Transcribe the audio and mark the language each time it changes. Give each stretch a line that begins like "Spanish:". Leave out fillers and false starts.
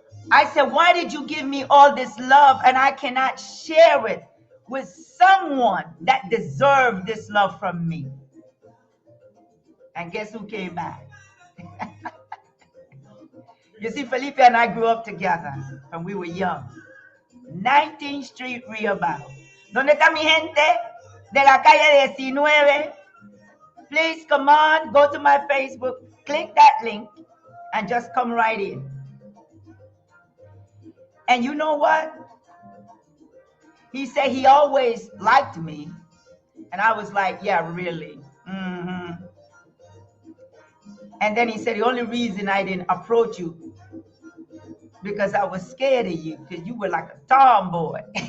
English: I said, why did you give me all this love and I cannot share it with someone that deserved this love from me? And guess who came back? You see, Felipe and I grew up together when we were young. 19th Street Rehoboth.
Spanish: ¿Dónde está mi gente de la calle 19?
English: Please come on, go to my Facebook, click that link, and just come right in. And you know what? He said he always liked me. And I was like, yeah, really? Mm-hmm. And then he said, the only reason I didn't approach you because I was scared of you because you were like a tomboy.